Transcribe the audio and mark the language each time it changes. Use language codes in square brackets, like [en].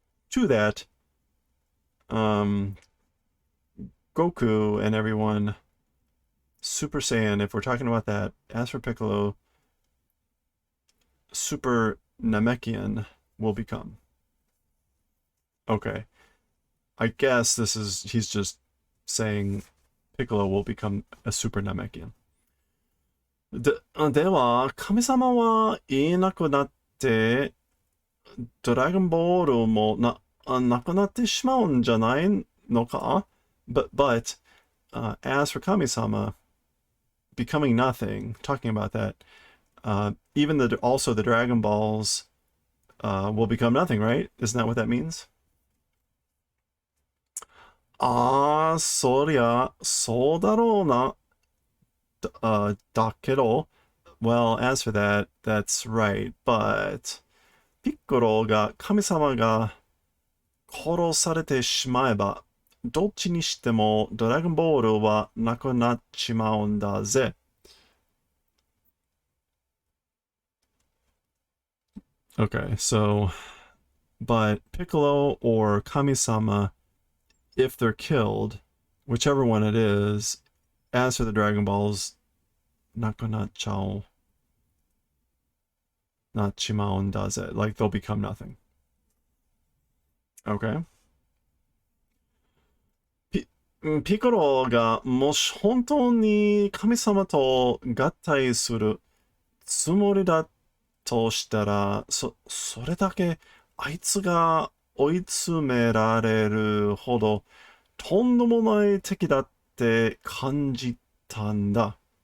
[en] To that, Goku and everyone, Super Saiyan, if we're talking about that, as for Piccolo, Super Namekian will become. Okay. I guess he's just saying Piccolo will become a Super Namekian. [ja] では、神様はいなくなって、ドラゴンボールもなくなってしまうんじゃないのか? [en] But as for Kami-sama becoming nothing, talking about that, even also the Dragon Balls will become nothing, right? Isn't that what that means? [ja] そりゃ、そうだろうな。だけど, [en] well, as for that, that's right. But, [ja] ピッコロが神様が殺されてしまえば、どっちにしてもドラゴンボールはなくなっちまうんだぜ。 [en] Okay, so, but Piccolo or Kami-sama, if they're killed, whichever one it is, as for the Dragon Balls, [ja] nakunachao, [en] not chimaon does it. Like, they'll become nothing. Okay. [ja] ピコロがもし本当に神様と合体するつもりだとしたら、それだけあいつが追い詰められるほどとんでもない敵だって感じたんだ。